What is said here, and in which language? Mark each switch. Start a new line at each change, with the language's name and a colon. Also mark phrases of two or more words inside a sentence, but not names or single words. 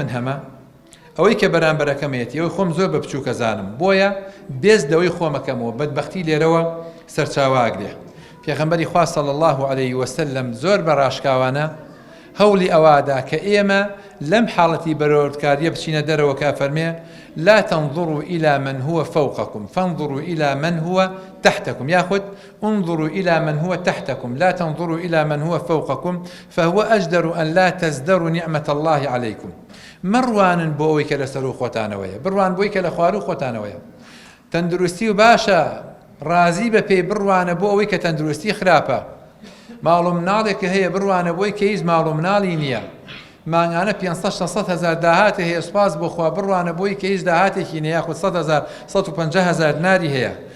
Central Kurdish: من هەمە ئەوەی کە بەرامبەرەکەمێتی ئەوەی خۆم زۆر بە بچووکە زانم بۆیە بێز دەوەی خۆمەکەمەوە بەدبەختی لێرەوە سەرچاواگرێ پێغەمبەری خوا
Arabic: صلی الله عليه وسلم
Central Kurdish: زۆر بە ڕاشکاوانە هەوڵی ئەوادا کە ئێمە لەم حاڵەتی بەراوردکاریە بچینە دەرەوە کە فەرمێ
Arabic: لا تنظروا إلى من هو فوقكم فانظروا إلى من هو تحتكم ياخذ انظروا إلى من هو تحتكم لا تنظروا إلى من هو فوقكم فهو أجدر أن لا تزدروا نعمة الله عليكم
Central Kurdish: مروان بۆ ئەوەی کە لەسەر و خۆتانەوەیە بڕوان بۆی کە لە خوار و خۆتانەوەیە تەندروستی و باشە ڕازی بە پێی بڕوانە بۆ ئەوەی کە تەندروستی خراپە ماڵ و مناڵێک هەیە بڕوانە بۆی کە هیچ ماڵ و مناڵی نییە مانگانە 500 هزار داهاتە هەیە سوپاس بۆ خوا بڕوانە بۆی کە هیچ داهاتێکی نیە یاخود 150,000 ناری هەیە